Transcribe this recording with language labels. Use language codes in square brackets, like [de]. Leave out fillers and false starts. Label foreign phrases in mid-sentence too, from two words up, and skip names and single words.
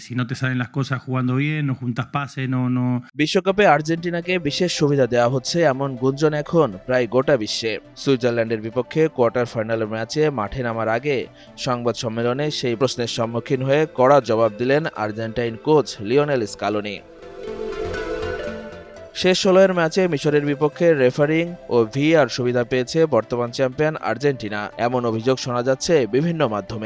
[es] si no te salen las cosas jugando bien, no juntas pases, no. [bn] বিশ্বকাপে আর্জেন্টিনাকে বিশেষ সুবিধা দেওয়া হচ্ছে এমন গুঞ্জন এখন প্রায় গোটা বিশ্বে। সুইজারল্যান্ডের বিপক্ষে কোয়ার্টার ফাইনালের ম্যাচে মাঠে নামার আগে সংবাদ সম্মেলনে সেই প্রশ্নের সম্মুখীন হয়ে কড়া জবাব দিলেন আর্জেন্টাইন কোচ লিওনেল স্কালোনি। শেষ ১৬-এর ম্যাচে মিশরের বিপক্ষে রেফারিং ও ভিএআর সুবিধা পেয়েছে বর্তমান চ্যাম্পিয়ন আর্জেন্টিনা, এমন অভিযোগ শোনা যাচ্ছে বিভিন্ন মাধ্যমে।